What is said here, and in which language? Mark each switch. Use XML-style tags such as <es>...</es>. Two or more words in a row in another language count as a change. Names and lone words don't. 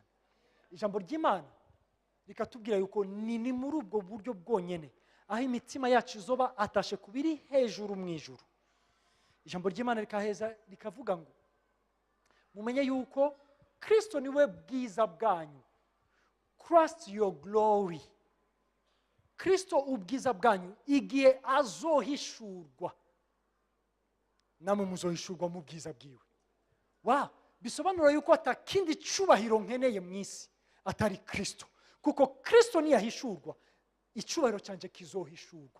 <rn>Ijambo ry'Imana rikatubwira yuko ni muri ubwo buryo bwonyene aho imitima yacu izoba atashe kubiri hejuru mu ijuru. Ijambo ry'Imana rikavuga ngo mumenye yuko Kristo niwe bwiza bwanyu.</rn> <en>Christ your glory.</en> <rn>Kristo ubwiza bwanyu igihe azohishurwa, namwe muzohishurwa mu bwiza bwiwe. Bisobanura yuko atakindi cyubahiro nkeneye mu isi atari Kristo, kuko Kristo niyahishurwa icyubahiro cyanje kizohishurwa.</rn>